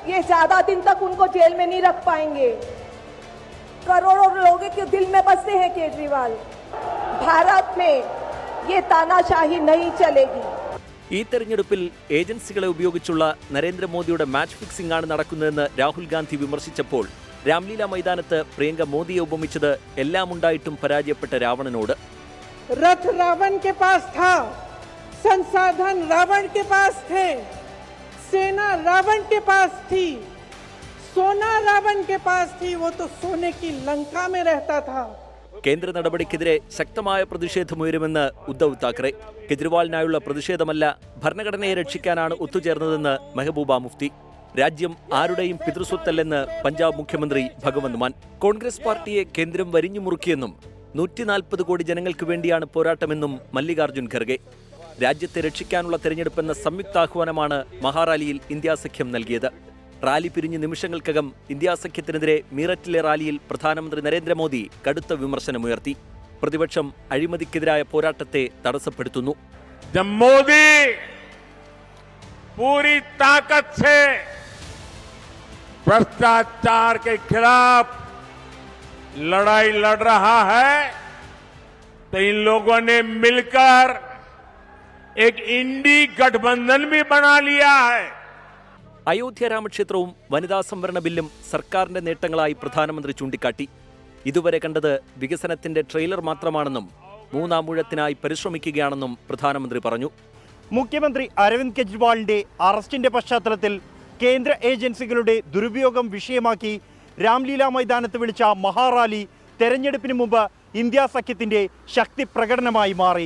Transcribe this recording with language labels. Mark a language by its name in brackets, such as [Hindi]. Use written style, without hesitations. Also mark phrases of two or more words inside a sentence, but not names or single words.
[Malayalam] ഈ തെരഞ്ഞെടുപ്പിൽ ഏജൻസികളെ ഉപയോഗിച്ചുള്ള നരേന്ദ്രമോദിയുടെ [English] match fixing [Malayalam] ആണ് നടക്കുന്നതെന്ന് രാഹുൽ ഗാന്ധി വിമർശിച്ചപ്പോൾ രാംലീല മൈതാനത്ത് പ്രിയങ്ക മോദിയെ ഉപമിച്ചത് എല്ലാം ഉണ്ടായിട്ടും പരാജയപ്പെട്ട രാവണനോട്. [Hindi] रथ रावण के पास था, संसाधन रावण के पास थे, सेना रावण के पास थी, सोना रावण के पास थी, वो तो सोने की लंका में रहता था. [Malayalam] കേന്ദ്ര നടപടിക്കെതിരെ ശക്തമായ പ്രതിഷേധമുയരുമെന്ന് ഉദ്ധവ് താക്കറെ. കെജ്രിവാളിനായുള്ള പ്രതിഷേധമല്ല, ഭരണഘടനയെ രക്ഷിക്കാനാണ് ഒത്തുചേർന്നതെന്ന് മെഹബൂബ മുഫ്തി. രാജ്യം ആരുടെയും പിതൃസ്വത്തല്ലെന്ന് പഞ്ചാബ് മുഖ്യമന്ത്രി ഭഗവന്ത് മാൻ. കോൺഗ്രസ് പാർട്ടിയെ കേന്ദ്രം വരിഞ്ഞു മുറുക്കിയെന്നും 140 കോടി ജനങ്ങൾക്ക് വേണ്ടിയാണ് പോരാട്ടമെന്നും മല്ലികാർജുൻ ഖർഗെ. രാജ്യത്തെ രക്ഷിക്കാനുള്ള തെരഞ്ഞെടുപ്പെന്ന സംയുക്താഹ്വാനമാണ് മഹാറാലിയിൽ ഇന്ത്യ സഖ്യം നൽകിയത്. റാലി പിരിഞ്ഞ് നിമിഷങ്ങൾക്കകം ഇന്ത്യ സഖ്യത്തിനെതിരെ മീററ്റിലെ റാലിയിൽ പ്രധാനമന്ത്രി നരേന്ദ്രമോദി കടുത്ത വിമർശനമുയർത്തി. പ്രതിപക്ഷം അഴിമതിക്കെതിരായ പോരാട്ടത്തെ തടസ്സപ്പെടുത്തുന്നു. [Hindi] पूरी ताकत से भ्रष्टाचार के खिलाफ लड़ाई लड़ रहा है, तो इन लोगों ने मिलकर एक इंडी गठबंधन भी बना लिया है. [Malayalam] അയോധ്യ രാമക്ഷേത്രവും വനിതാ സംവരണ ബില്ലും സർക്കാരിന്റെ നേട്ടങ്ങളായി പ്രധാനമന്ത്രി ചൂണ്ടിക്കാട്ടി. ഇതുവരെ കണ്ടത് വികസനത്തിന്റെ ട്രെയിലർ മാത്രമാണെന്നും മൂന്നാമൂഴത്തിനായി പരിശ്രമിക്കുകയാണെന്നും പ്രധാനമന്ത്രി പറഞ്ഞു. മുഖ്യമന്ത്രി അരവിന്ദ് കെജ്രിവാളിന്റെ അറസ്റ്റിന്റെ പശ്ചാത്തലത്തിൽ കേന്ദ്ര ഏജൻസികളുടെ ദുരുപയോഗം വിഷയമാക്കി രാംലീല മൈതാനത്ത് വിളിച്ച മഹാറാലി തെരഞ്ഞെടുപ്പിന് മുമ്പ് ഇന്ത്യ സഖ്യത്തിന്റെ ശക്തി പ്രകടനമായി മാറി.